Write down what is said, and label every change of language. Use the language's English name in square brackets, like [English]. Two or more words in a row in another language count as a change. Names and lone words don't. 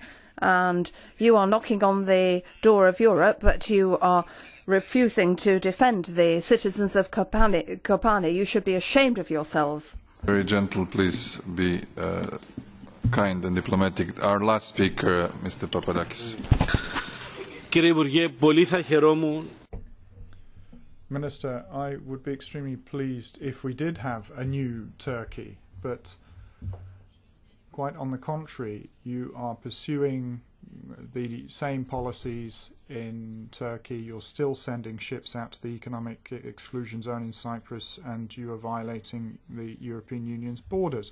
[English] And you are knocking on the door of Europe, but you are refusing to defend the citizens of Kobani. You should be ashamed of yourselves. Very gentle, please be kind and diplomatic. Our last speaker, Mr. Papadakis. [Greek] Κύριε Υπουργέ, πολύ θα χαιρόμουν. [English] Minister, I would be extremely pleased if we did have a new Turkey, but quite on the contrary, you are pursuing the same policies in Turkey. You're still sending ships out to the economic exclusion zone in Cyprus, and you are violating the European Union's borders.